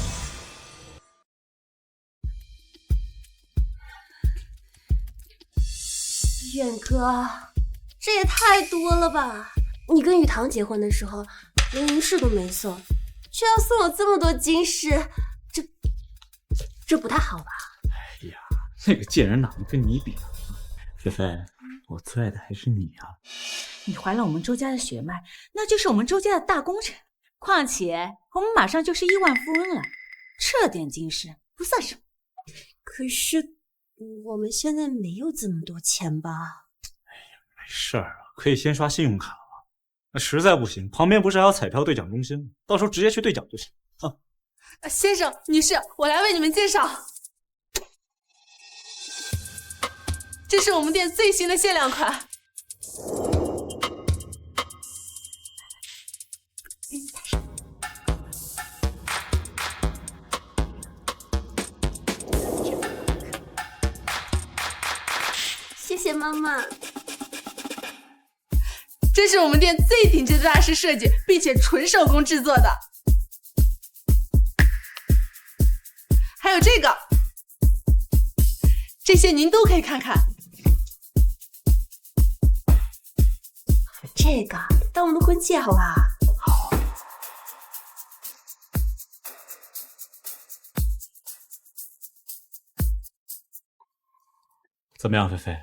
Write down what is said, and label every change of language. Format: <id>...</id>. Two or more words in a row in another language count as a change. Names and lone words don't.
<zh>遠哥，這也太多了吧！你跟雨堂結婚的時候，連銀飾都沒送，卻要送我這麼多金飾，這不太好吧？哎呀，那個賤人哪能跟你比啊？菲菲，我最愛的還是你啊！你懷了我們周家的血脈，那就是我們周家的大功臣。況且我們馬上就是億萬富翁了，這點金飾不算什麼。可是我們現在沒有這麼多錢吧？哎呀，沒事兒啊，可以先刷信用卡啊。那實在不行，旁邊不是還有彩票兌獎中心嗎？到時候直接去兌獎就行啊。先生、女士，我來為你們介紹，這是我們店最新的限量款。謝謝媽媽。這是我們店最頂級的大師設計，並且純手工製作的。還有這個，這些您都可以看看。這個當我們的婚戒好吧？好。怎麼樣，菲菲？</zh>